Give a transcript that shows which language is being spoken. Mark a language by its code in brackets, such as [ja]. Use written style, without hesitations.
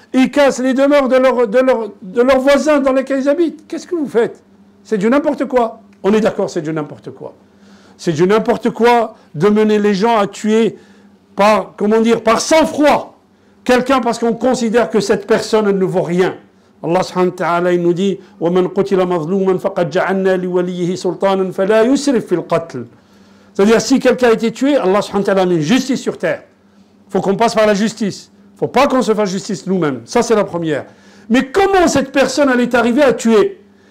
[fr] Ils cassent les demeures de leurs voisins dans lesquels ils habitent. Qu'est-ce que vous faites? C'est du n'importe quoi. On est d'accord, c'est du n'importe quoi. C'est du n'importe quoi de mener les gens à tuer par sang-froid. Quelqu'un parce qu'on considère que cette personne ne vaut rien. Allah subhanahu wa ta'ala, il nous dit [ar] وَمَنْ قُتِلَ مَظْلُومًا فَقَدْ جَعَلْنَا لِوَلِيِّهِ سُلْطَانًا فَلَا يُسْرِفْ فِي الْقَتْلِ. [fr] C'est-à-dire, si quelqu'un a été tué, Allah subhanahu wa ta'ala a mis justice sur terre. Il faut qu'on passe par la justice. Il ne faut pas qu'on se fasse justice nous-mêmes. Ça, c'est la première. Mais comment cette personne elle est arrivée à tuer?